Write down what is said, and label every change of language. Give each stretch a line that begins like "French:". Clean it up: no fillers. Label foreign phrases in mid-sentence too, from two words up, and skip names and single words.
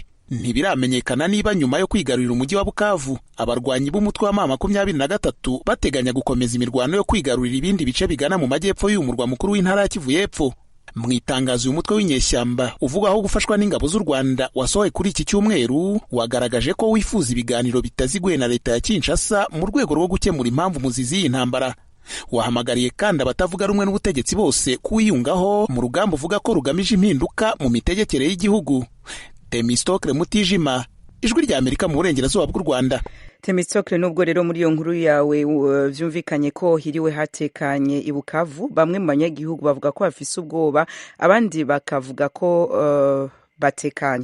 Kinyarwanda: Ntibiramenyekana niba nyuma yo kwigarurira umujyi wa Bukavu abarwanyi b'umutwe wa M23 bateganya gukomeza imirwano yo kwigarurira ibindi bice bigana mu majyepfo y'uyu murwa mukuru w'intara ya Kivu y'Epfo. Mu itangazo uyu mutwe w'inyeshyamba uvugaho gufashwa n'ingabo z'u Rwanda wasohoye kuri iki cyumweru, wagaragaje ko wifuza ibiganiro bitaziguye na leta ya Kinshasa mu rwego rwo gukemura impamvu muzizi y'iyi ntambara. Wahamagariye kandi abatavuga rumwe n'ubutegetsi bose kuwiyungaho mu rugamba uvuga ko rugamije impinduka mu mitegekere y'igihugu. Temistocle Mutijima, Ijwi rya Amerika mu burengerazuba bw'u Rwanda.
Rundi: Temistokle, nubwo rero muri iyo nkuru yawe vyumvikanye ko hiriwe hatekanye i Bukavu, bamwe mu banyagihugu bavuga ko bafise ubwoba, abandi bakavuga ko batekanye.